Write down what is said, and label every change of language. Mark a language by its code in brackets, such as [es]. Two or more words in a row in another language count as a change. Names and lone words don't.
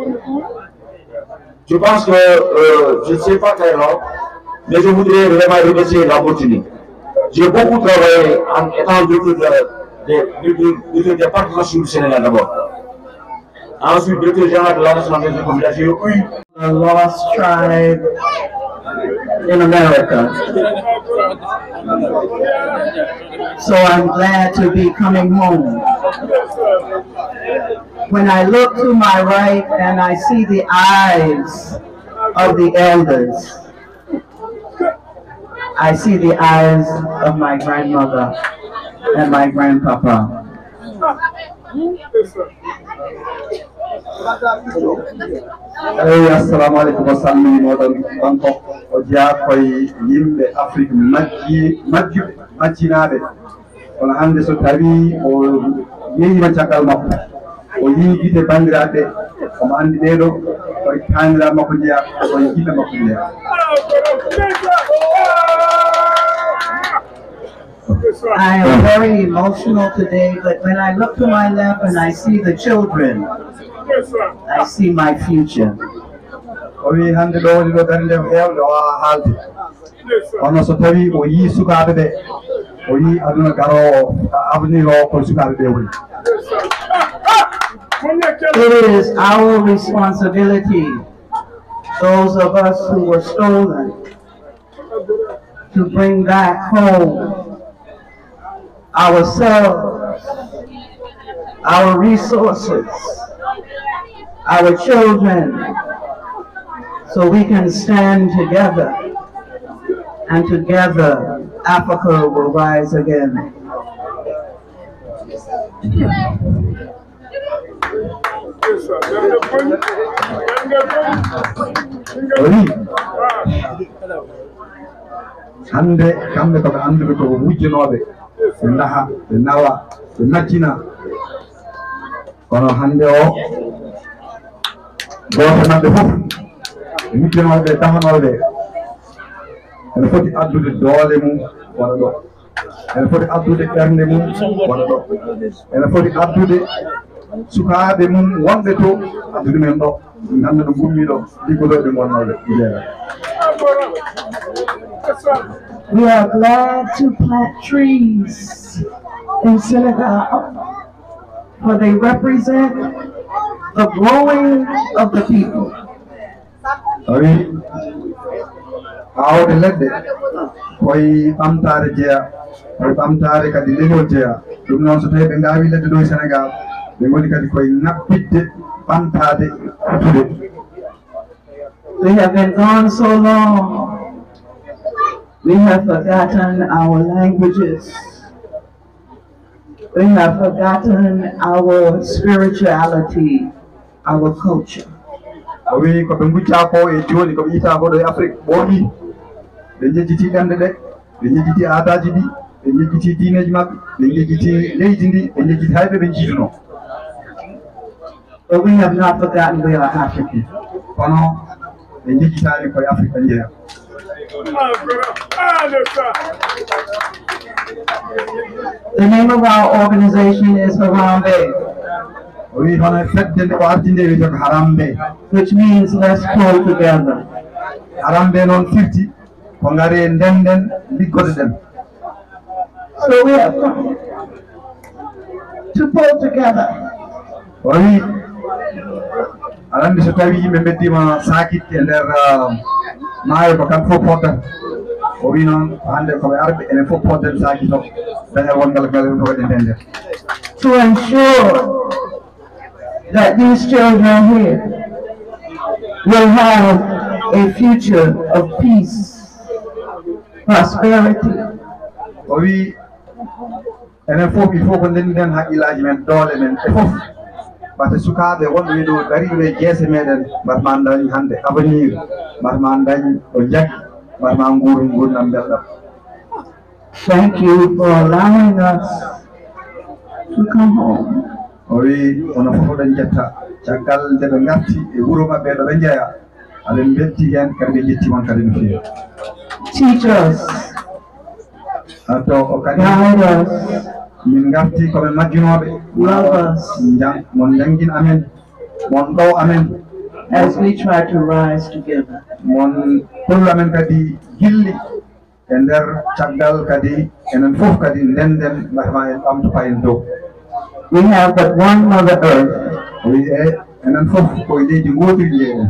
[fr] Je pense que je ne sais pas très long, mais je voudrais vraiment remercier l'opportunité. J'ai beaucoup travaillé en étant directeur des parcs nationaux du Sénégal d'abord. ensuite directeur général de l'Association des populations, [en] a lost tribe in America. So I'm glad to be coming home. When I look to my right and I see the eyes of the elders, I see the eyes of my grandmother and my grandpapa. [ar] السلام عليكم وسلام [ff] modon banko o jaakoy yimɓe Afrique majjinaɓe kono hande so tawi o yeeyima caggal makko o yii gite bandiraɓe omo andi ɓeeɗo koye taniraɓe makko jeeya koye yimɓe makko jeeya. [en] I am very emotional today, but when I look to my left and I see the children, I see my future. [ff] O wi hande ɗo woni ɗo darde hewde o haalde kono so tawi o yii sukaaɓe ɓe o yii aduna garowo avenir o koye sukaaɓe ɓe woni. [en] It is our responsibility, those of us who were stolen, to bring back home ourselves, our resources, our children, so we can stand together, and together Africa will rise again. [ff] Hande kamɓe koɓe anduɓe ko wujjanoɓe ɓe ndaha ɓe nawa ɓe naccina kono hande o goto maɓɓe fof ɓe miccanoɓe dahanoɓe ene foti addude doole mum waɗa ɗo ene foti addude ɓernde mum waɗa ɗo ene foti addude sukaaɓe mum wonɓe to addude men ɗo ganda no gummi ɗo liggotoɓe gonnoɓe jeeya. [en] We are glad to plant trees in Senegal, for they represent the growing of the people. [ff] Oui, awde leɗɗe koye ɓamtare jeeya koye ɓamtare kadi leñol jeeya ɗum noon so tawi ɓe gawi leɗɗe ɗo e Sénégal ɓe goni kadi koye ŋaɓɓidde ɓamtade hutude. [en] We have been gone so long. We have forgotten our languages. We have forgotten our spirituality, our culture. [ff] Oui, ko ɓe guccako e joni koɓe yita ko ɗo e Afrique ɓooyi ɓe jejjiti ɗemɗe ɗe ɓe jejjiti aadaji ɗi ɓe jejjiti diineji maɓɓe ɓe jejjiti leydi ndi ɓe jejjiti hayɓe ɓe jiituno. [en] But we have not forgotten we are African. [ff] Kono ɓe jejjitani koye Afrique ɓe jeeya. [en] The name of our organization is Harambe, [ff] Oui, hono fedde nde o ardi nde wiyete ko Harambe, [en] which means let's pull together. [ff] Harambe noon firti ko ngare ndenden liggode ɗen. [en] So we have come to pull together. [ff] Oui, alande so tawi yimɓe beddima sakitte e nder maayo ko kamɓe fof poddata o wi noon hande koɓe arɓe enen fof podden sakit o dañal wongal ngal to waɗe nden nder. [en] To ensure that these children here will have a future of peace, prosperity. [ff] O wi enen fof [fr] il faut [ff] ko ndennden haqqillaji men doole men e fof wate sukaɓe wonɓe ɗo dariɓe jeese meɗen mbatma dañ hande avenir mbatma dañ ɗo jaggi mbatma gurdam belɗam. [en] Thank you for allowing us to come home. [ff] O wi ono fof oɗon jetta caggal nde ɓe garti e wuuro maɓɓe ɗo ɓe jeeya aɗen belti hen kadi ɓe jettimon kadi no feewi. [en] Teach us, [ff] to o kadi [en] guide us, [ff] min garti koɓe majjunoɓe [en] love us [ff] mon jangguin amen mon ɗow amen [en] as we try to rise together. [ff] mon tollu amen kadi jilli e nder caggal kadi enen fof kadi ndenden mbatama en ɓamto payen dow. [en] We have but one Mother Earth, [ff] o wi e enen fof koye leydi gootiri jeyɗen.